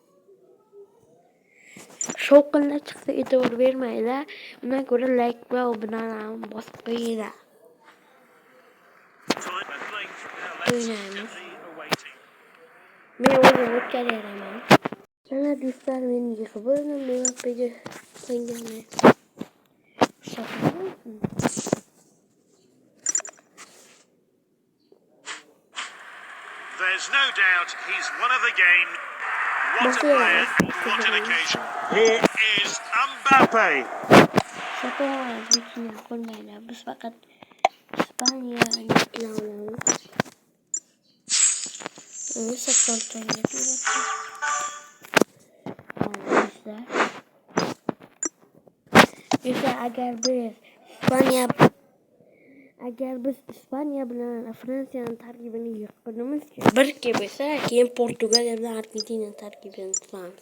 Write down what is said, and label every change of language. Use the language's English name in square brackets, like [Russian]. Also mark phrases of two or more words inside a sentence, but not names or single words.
[Uzbek] Shovqinlar chiqsa e'tibor bermanglar. Undan ko'ra like va obunani bosib qo'yinglar. O'ynaymiz. Men o'zim o'tkazayman. Mana do'stlar, men yig'ib oldim. Mbappe'ga qo'yganman. [English] There's no doubt he's one of the game. What a player, what an occasion. Here is Mbappe. [Uzbek] Biz faqat Ispaniyaga olamiz. Agar biz Ispaniya bilan Fransiyani tarkibini yig'ganimiz bir bo'lsa, keyin Portugaliya bilan Argentina tarkibini tuzamiz.